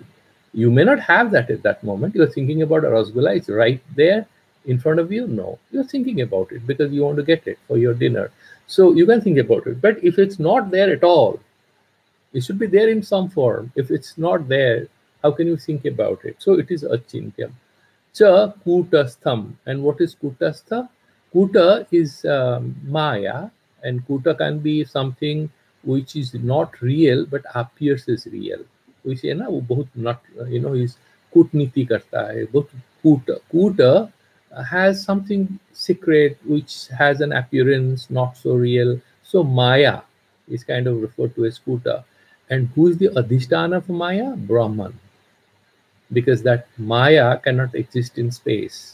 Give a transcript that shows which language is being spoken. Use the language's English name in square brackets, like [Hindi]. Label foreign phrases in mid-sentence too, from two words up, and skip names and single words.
[English] You may not have that at that moment. You're thinking about a rasgulla, it's right there in front of you. No, you're thinking about it because you want to get it for your dinner. So you can think about it. But if it's not there at all, it should be there in some form. If it's not there, how can you think about it? So it is achintyam. [Sanskrit] च कूटस्थम्. [English] And what is kutastha? Kuta is maya, and kuta can be something which is not real but appears as real. We say [Hindi] ना वो बहुत नॉट, इस कूटनीति करता है, बहुत कूट. [English] Kuta has something secret which has an appearance not so real. So maya is kind of referred to as kuta. And who is the adhisthana of maya? Brahman. Because that maya cannot exist in space.